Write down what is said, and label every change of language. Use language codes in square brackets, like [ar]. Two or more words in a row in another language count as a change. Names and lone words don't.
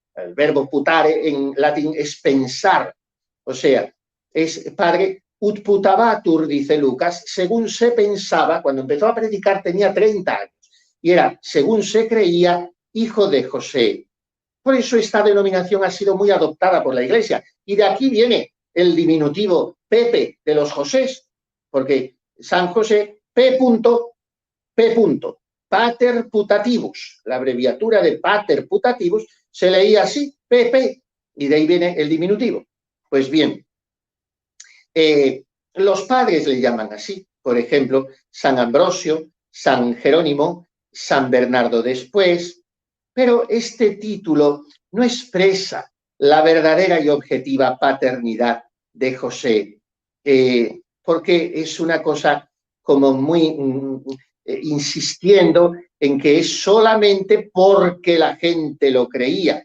[es] El verbo putare en latín es pensar, o sea, es padre [la] ut putabatur, [es] dice Lucas, según se pensaba. Cuando empezó a predicar tenía 30 años y era, según se creía, hijo de José. Por eso esta denominación ha sido muy adoptada por la Iglesia, y de aquí viene el diminutivo Pepe de los Josés, porque San José, P. [la] Pater putativus, [es] la abreviatura de [la] pater putativus [es] se leía así, PP, y de ahí viene el diminutivo. Pues bien, los padres le llaman así, por ejemplo, San Ambrosio, San Jerónimo, San Bernardo después, pero este título no expresa la verdadera y objetiva paternidad de José, porque es una cosa como muy insistiendo en que es solamente porque la gente lo creía.